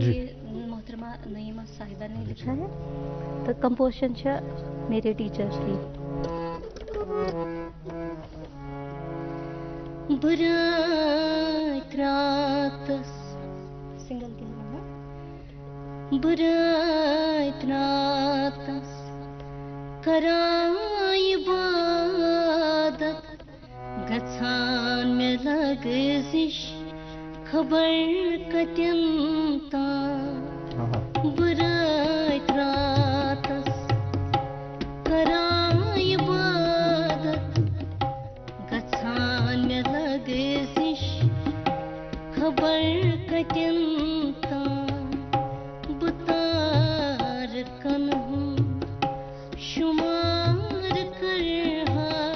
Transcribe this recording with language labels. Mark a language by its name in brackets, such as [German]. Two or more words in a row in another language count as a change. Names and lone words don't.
[Urdu] یہ محترمہ نعیمہ صاحبہ نے لکھا ہے تو کمپوزیشن چھِ میرے ٹیچر کی. [Kashmiri] برات راتس سنگل کہنا برات راتس کران عبادت گژھان مےٚ لگزش خبر کتن تام برات راتس کران عبادت گژھان مےٚ لگزش خبر کتن تام بہٕ تارٕ کنہٕ شُمار کرہا